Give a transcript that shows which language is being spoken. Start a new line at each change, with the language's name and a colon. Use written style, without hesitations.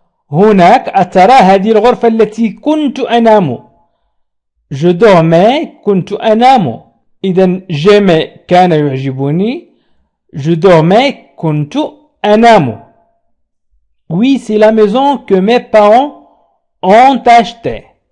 Arabic: هناك أترى هذه الغرفة التي كنت أنام.
French: je dormais
Arabic: كنت أنام. إذا
French: j'aimais
Arabic: كان يعجبني،
French: je dormais
Arabic: كنت أنام.
French: Oui, c'est la maison que mes parents ont achetée.